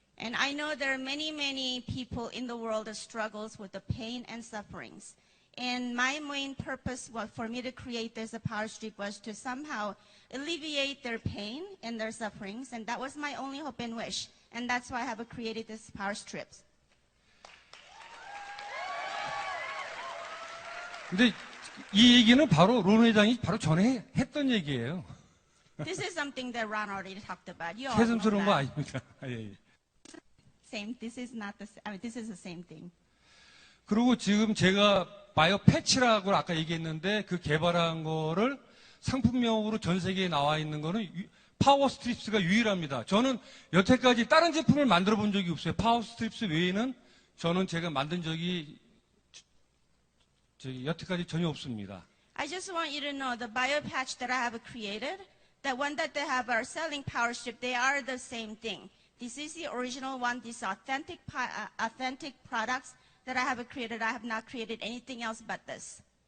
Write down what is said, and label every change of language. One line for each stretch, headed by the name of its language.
English: And I know there are many people in the world that struggles with the pain and sufferings. And my main purpose for me to create this Power Strip was to somehow alleviate their pain and their sufferings. And that was my only hope and wish. And that's why I have created this Power Strips.
Korean: 근데 이 얘기는 바로 론 회장이 바로 전에 했던 얘기예요.
English: This is something that Ron already talked about. You all know
Korean: 새삼스러운 거
English: that.
Korean: 아닙니다. 예.
English: Same. This is not the. I mean, this is the same thing.
Korean: 그리고 지금 제가 바이오 패치라고 아까 얘기했는데 그 개발한 거를 상품명으로 전 세계에 나와 있는 거는 파워 스트립스가 유일합니다. 저는 여태까지 다른 제품을 만들어 본 적이 없어요. 파워 스트립스 외에는 제가 만든 적이 여태까지 전혀 없습니다.
English: I just want you to know the biopatch that I have created, the one that they have are selling power strip, they are the same thing. This is the original one. These authentic products that I have created. I have not created anything else but this.